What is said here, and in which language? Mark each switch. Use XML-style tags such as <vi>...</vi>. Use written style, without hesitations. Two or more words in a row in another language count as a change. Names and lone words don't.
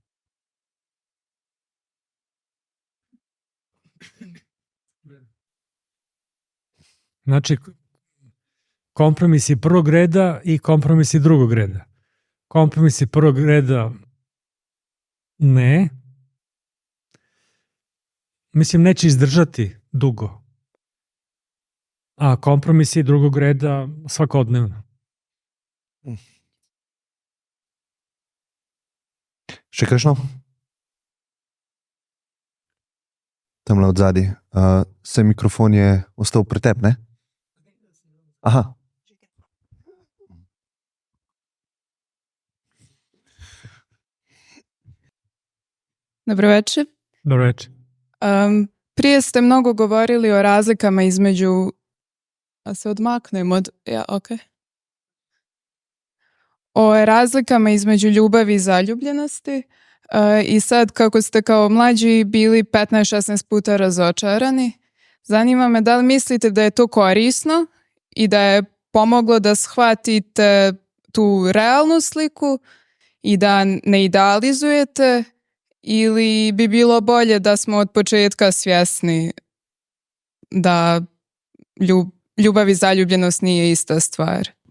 <sr>Znači, kompromisi prvog reda i kompromisi drugog reda. Kompromisi prvog reda ne. Mislim, neće izdržati dugo. A kompromisi drugog reda svakodnevno.</sr> <sl>Še kakšno? Tamle od zadaj. Se mikrofon je ostal pri tebi, ne? Aha. Dobro večer. Dobro večer.</sl> <sr>Prije ste mnogo govorili o razlikama između...</sr> <sl>A se odmaknem od... Ja, okay.</sl> <sr>O razlikama između ljubavi i zaljubljenosti. I sad kako ste kao mlađi bili 15-16 puta razočarani, zanima me da li mislite da je to korisno i da je pomoglo da shvatite tu realnu sliku i da ne idealizujete, ili bi bilo bolje da smo od početka svjesni da ljubav i zaljubljenost nije ista stvar?</sr>